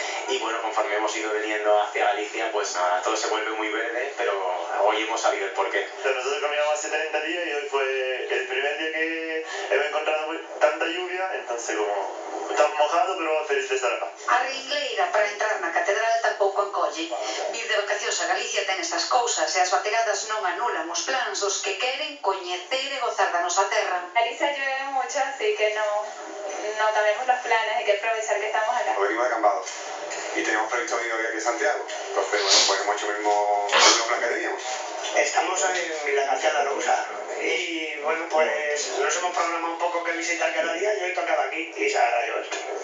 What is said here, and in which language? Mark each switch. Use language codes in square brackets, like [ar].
[es] Y bueno, conforme hemos ido viniendo hacia Galicia, pues nada, todo se vuelve muy verde, pero hoy hemos sabido el porqué. Nosotros caminamos hace 30 días y hoy fue el primer día que hemos encontrado tanta lluvia, entonces como estamos mojados, pero feliz de estar acá. [gl] A ringleira para entrar na catedral tampouco encolle. Vir de vacacións a Galicia ten estas cousas e as bategadas non anulan os plans dos que queren coñecer e gozar da nosa terra. [es] Galicia llueve mucho, así que no cambiamos los planes, hay que aprovechar que estamos acá. Venimos de acampado y teníamos previsto venir hoy aquí a Santiago. Entonces, bueno, pues hemos hecho el mismo plan que teníamos. Estamos en la García Rosa y bueno, pues nos hemos programado un poco que visitar cada día y hoy tocaba aquí y se agradó esto.